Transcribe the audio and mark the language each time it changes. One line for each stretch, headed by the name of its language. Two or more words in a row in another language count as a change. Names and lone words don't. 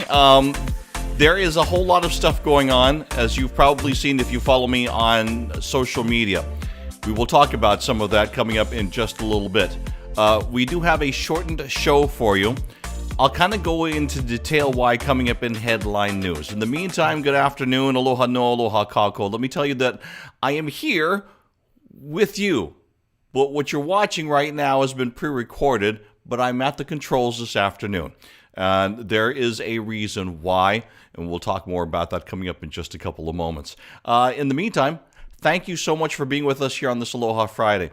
English: There is a whole lot of stuff going on, as you've probably seen if you follow me on social media. We will talk about some of that coming up in just a little bit. We do have a shortened show for you. I'll kind of go into detail why coming up in headline news. In the meantime, good afternoon.
Hawaiian: Aloha no, aloha kako.
English: Let me tell you that I am here with you. But what you're watching right now has been pre-recorded, but I'm at the controls this afternoon. And there is a reason why, and we'll talk more about that coming up in just a couple of moments. In the meantime, thank you so much for being with us here on this Aloha Friday.